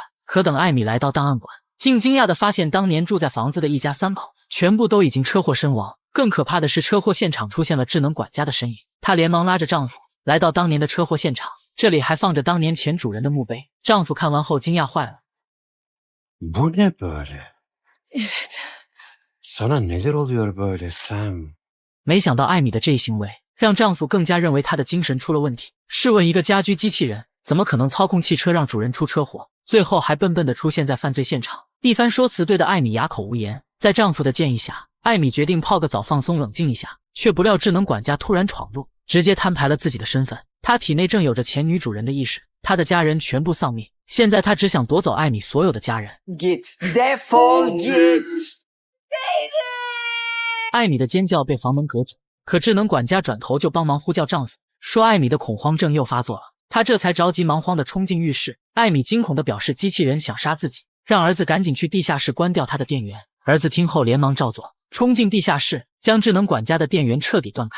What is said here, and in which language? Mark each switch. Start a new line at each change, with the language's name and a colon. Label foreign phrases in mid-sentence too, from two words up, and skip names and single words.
Chinese: 可等艾米来到档案馆，竟惊讶地发现当年住在房子的一家3口全部都已经车祸身亡。更可怕的是，车祸现场出现了智能管家的身影。她连忙拉着丈夫来到当年的车祸现场，这里还放着当年前主人的墓碑。丈夫看完后惊讶坏了。
Turkish: Bu ne böyle? evet. Sana neler oluyor böyle Sam?
Chinese: 没想到艾米的这一行为让丈夫更加认为她的精神出了问题。试问一个家居机器人怎么可能操控汽车让主人出车祸，最后还笨笨地出现在犯罪现场？一番说辞对得艾米哑口无言。在丈夫的建议下，艾米决定泡个澡放松冷静一下，却不料智能管家突然闯入，直接摊牌了自己的身份。他体内正有着前女主人的意识，他的家人全部丧命，现在他只想夺走艾米所有的家人。
Turkish: Git. Defol git.
Chinese: 艾米的尖叫被房门隔阻，可智能管家转头就帮忙呼叫丈夫，说艾米的恐慌症又发作了。他这才着急忙慌地冲进浴室。艾米惊恐地表示机器人想杀自己，让儿子赶紧去地下室关掉他的电源。儿子听后连忙照做，冲进地下室，将智能管家的电源彻底断开。